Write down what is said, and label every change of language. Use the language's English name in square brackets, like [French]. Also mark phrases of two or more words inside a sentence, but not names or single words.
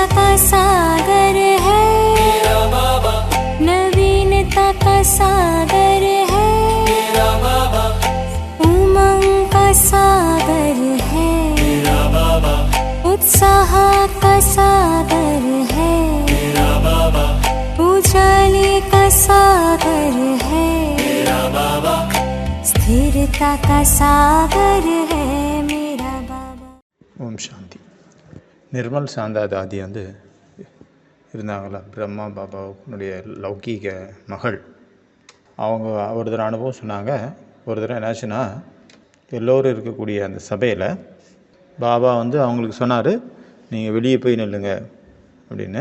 [Hindi] का सागर है मेरा बाबा, नवीनता का सागर है मेरा बाबा, उमंग का सागर है मेरा बाबा, उत्साह का सागर है मेरा बाबा, उजाले का सागर है मेरा बाबा, स्थिरता का सागर है मेरा बाबा। [Tamil] ஓம் சாந்தி. நிர்மல் சாந்தாதாதி வந்து இருந்தாங்களா, பிரம்மா பாபாவுடைய லௌகீக மகள். அவங்க ஒரு தடவை அனுபவம் சொன்னாங்க. ஒரு தடவை என்னாச்சுன்னா, எல்லோரும் இருக்கக்கூடிய அந்த சபையில் பாபா வந்து அவங்களுக்கு சொன்னார், நீங்கள் வெளியே போய் நில்லுங்க அப்படின்னு.